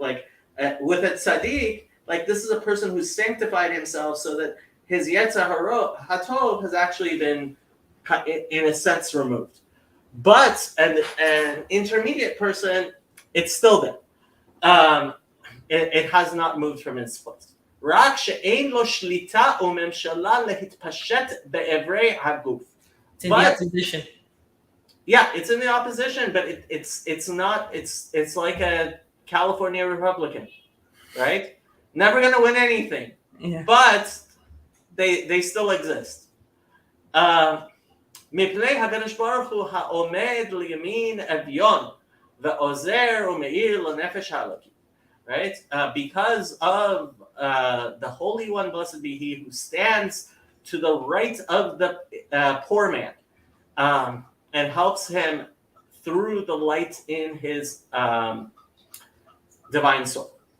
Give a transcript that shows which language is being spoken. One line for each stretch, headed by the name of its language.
English: Like with a tzaddik, like this is a person who sanctified himself so that his yetzer hatov has actually been, in a sense, removed. But an intermediate person, it's still there. It has not moved from its place.
Hebrew: רק שאין לו שליטה וממשלה להתפשט באיברי הגוף.
English: It's in the opposition. Yeah, it's in the opposition, but it's not. It's like a California Republican, right? Never gonna win anything, but they still exist.
Hebrew: מפני הקדוש ברוך הוא העומד לימין אביון ועוזר ומאיר לנפש האלוקית.
English: Right? Because of the Holy One, blessed be He, who stands to the right of the poor man and helps him through the light in his divine soul.